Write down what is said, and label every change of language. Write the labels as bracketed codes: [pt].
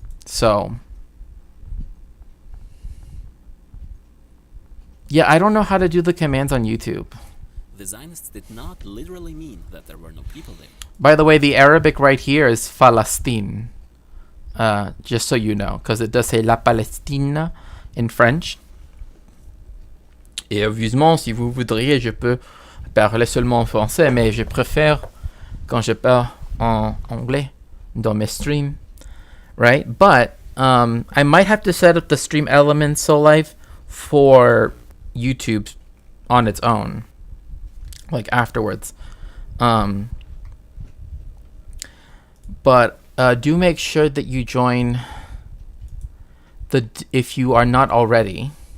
[en] So, yeah, I don't know how to do the commands on YouTube. The Zionists did not literally mean that there were no people there. By the way, the Arabic right here is Palestine, just so you know, because it does say La Palestine in French. [fr] Et obviously, si vous voudriez, je peux parler seulement en français, mais je préfère quand je parle en anglais dans mes streams, right? [en] But I might have to set up the stream elements so live for YouTube on its own, like afterwards. But do make sure that you join if you are not already.